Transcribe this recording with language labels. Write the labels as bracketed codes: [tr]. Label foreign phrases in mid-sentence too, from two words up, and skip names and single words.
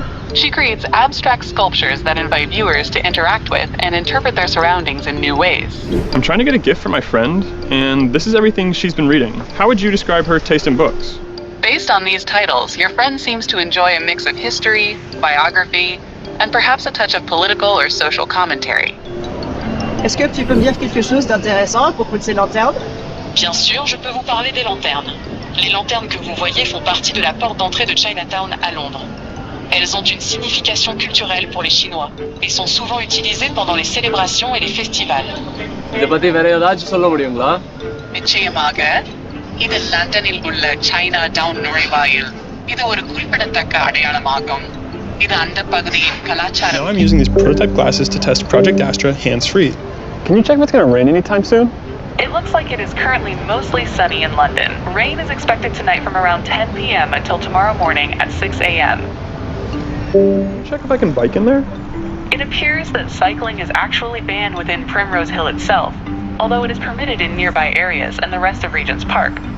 [en] She creates abstract sculptures that invite viewers to interact with and interpret their surroundings in new ways. I'm trying to get a gift for my friend, and this is everything she's been reading. How would you describe her taste in books? Based on these titles, your friend seems to enjoy a mix of history, biography, and perhaps a touch of political or social commentary. [fr] Est-ce que tu peux me dire quelque chose d'intéressant à propos de ces lanternes? Bien sûr, je peux vous parler des lanternes. Les lanternes que vous voyez font partie de la porte d'entrée de Chinatown à Londres. Elles ont une signification culturelle pour les Chinois et sont souvent utilisées pendant les célébrations et les festivals. [ta] நிச்சயமாக இது லண்டனில் உள்ள சைனா டவுன் நுழைவாயில். இது ஒரு குறிப்பிடத்தக்க அடையாளமாகும். இது அந்த பகுதியின் கலாச்சாரம். [en] Now I'm using these prototype glasses to test Project Astra hands-free. Can you check if it's going to rain anytime soon? It looks like it is currently mostly sunny in London. Rain is expected tonight from around 10 p.m. until tomorrow morning at 6 a.m. Check if I can bike in there? It appears that cycling is actually banned within Primrose Hill itself, although it is permitted in nearby areas and the rest of Regent's Park.